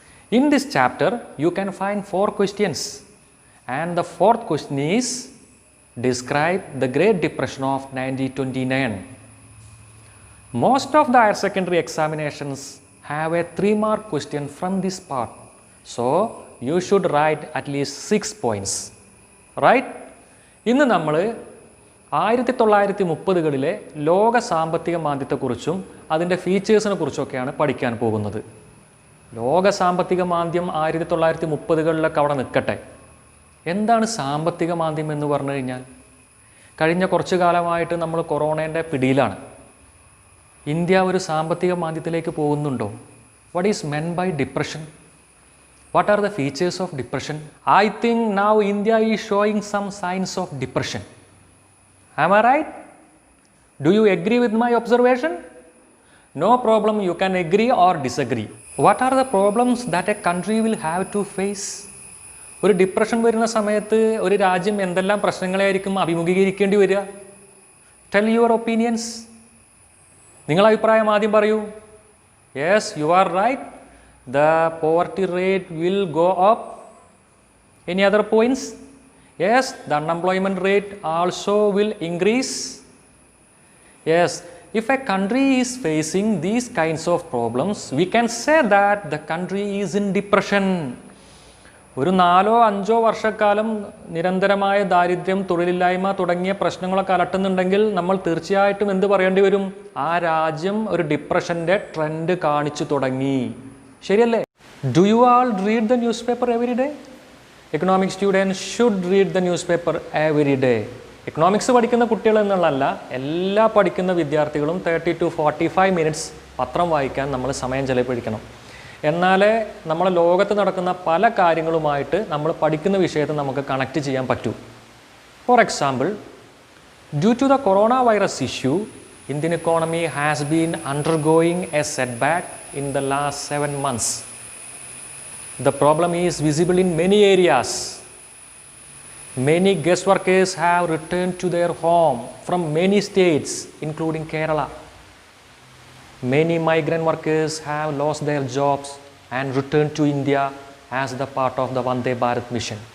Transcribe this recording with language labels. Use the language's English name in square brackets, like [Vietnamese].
[English] In this chapter, you can find 4 questions, and the 4th question is describe the Great Depression of 1929. Most of the higher secondary examinations have a 3-mark question from this part, so you should write at least 6 points. Right? [Malayalam] ഇന്ന് നമ്മൾ 1930കളിലെ ലോക സാമ്പത്തിക മാന്ദ്യത്തെക്കുറിച്ചും അതിൻ്റെ ഫീച്ചേഴ്സിനെ കുറിച്ചൊക്കെയാണ് പഠിക്കാൻ പോകുന്നത്. ലോക സാമ്പത്തിക മാന്ദ്യം 1930കളിലൊക്കെ അവിടെ നിൽക്കട്ടെ. എന്താണ് സാമ്പത്തിക മാന്ദ്യം എന്ന് പറഞ്ഞു കഴിഞ്ഞാൽ? കഴിഞ്ഞ കുറച്ചു കാലമായിട്ട് നമ്മൾ കൊറോണേൻ്റെ പിടിയിലാണ്. ഇന്ത്യ ഒരു സാമ്പത്തിക മാന്ദ്യത്തിലേക്ക് പോകുന്നുണ്ടോ? [English] What is meant by depression? What are the features of depression? I think now India is showing some signs of depression. Am I right? Do you agree with my observation? No problem, you can agree or disagree. What are the problems that a country will have to face? [Malayalam] ഒരു depression വരുന്ന സമയത്ത് ഒരു രാജ്യം എന്തെല്ലാം പ്രശ്നങ്ങളായിരിക്കും അഭിമുഖീകരിക്കേണ്ടി വരിക? [English] Tell your opinions. [Malayalam] നിങ്ങളുടെ അഭിപ്രായം ആദ്യം പറയൂ. [English] Yes, you are right. The poverty rate will go up. Any other points? Yes, the unemployment rate also will increase. Yes, if a country is facing these kinds of problems, we can say that the country is in depression. [Malayalam] ഒരു 4-5 വർഷക്കാലം നിരന്തരമായ ദാരിദ്ര്യം, തൊഴിലില്ലായ്മ തുടങ്ങിയ പ്രശ്നങ്ങളൊക്കെ അലട്ടുന്നുണ്ടെങ്കിൽ നമ്മൾ തീർച്ചയായിട്ടും എന്ത് പറയേണ്ടി വരും? ആ രാജ്യം ഒരു ഡിപ്രഷൻ്റെ ട്രെൻഡ് കാണിച്ചു തുടങ്ങി. ശരിയല്ലേ? [English] Do you all read the newspaper every day? Economic students should read the newspaper every day. [Malayalam] Economics പഠിക്കുന്ന കുട്ടികൾ എന്നുള്ളതല്ല, എല്ലാ പഠിക്കുന്ന വിദ്യാർത്ഥികളും [English] 30 to 45 minutes [Malayalam] പത്രം വായിക്കാൻ നമ്മൾ സമയം ചെലവഴിക്കണം. എന്നാലേ നമ്മളെ ലോകത്ത് നടക്കുന്ന പല കാര്യങ്ങളുമായിട്ട് നമ്മൾ പഠിക്കുന്ന വിഷയത്തെ നമുക്ക് കണക്ട് ചെയ്യാൻ പറ്റൂ. [English] For example, due to the corona virus issue, Indian economy has been undergoing a setback in the last 7 months. The problem is visible in many areas. Many guest workers have returned to their home from many states, including Kerala. Many migrant workers have lost their jobs and returned to India as the part of the Vande Bharat mission.